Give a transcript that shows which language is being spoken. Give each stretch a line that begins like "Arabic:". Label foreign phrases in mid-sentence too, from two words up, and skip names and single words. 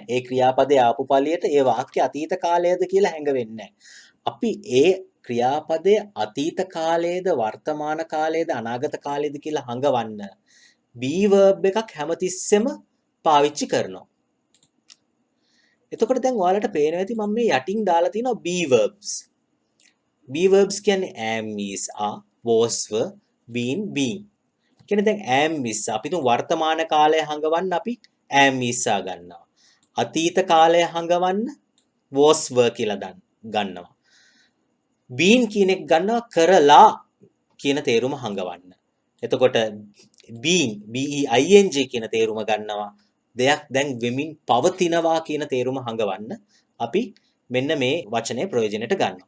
Sinhala: ඒ ක්‍රියාපදයේ ආපු පළියට ඒ වාක්‍ය අතීත කාලයද කියලා හැඟවෙන්නේ අපි ඒ ක්‍රියාපදයේ අතීත කාලයේද වර්තමාන කාලයේද අනාගත කාලයේද කියලා හඟවන්න
English: be verb
Sinhala: එකක් හැමතිස්සෙම පාවිච්චි කරනවා. එතකොට දැන් ඔයාලට පේනවා ඇති මම මේ යටින් දාලා තියෙනවා
English: be verbs. be verbs කියන්නේ am is are was were been being.
Sinhala: කියන්නේ දැන්
English: am is
Sinhala: අපි තුන් වර්තමාන කාලය හඟවන්න අපි
English: am is
Sinhala: ගන්නවා. අතීත කාලය හඟවන්න
English: was were
Sinhala: කියලා ගන්නවා. been කියන එක ගන්නවා කරලා කියන තේරුම හඟවන්න. එතකොට
English: being being
Sinhala: කියන තේරුම ගන්නවා. දෙයක් දැන් වෙමින් පවතිනවා කියන තේරුම හඟවන්න අපි මෙන්න මේ වචනේ ප්‍රයෝජනෙට ගන්නවා.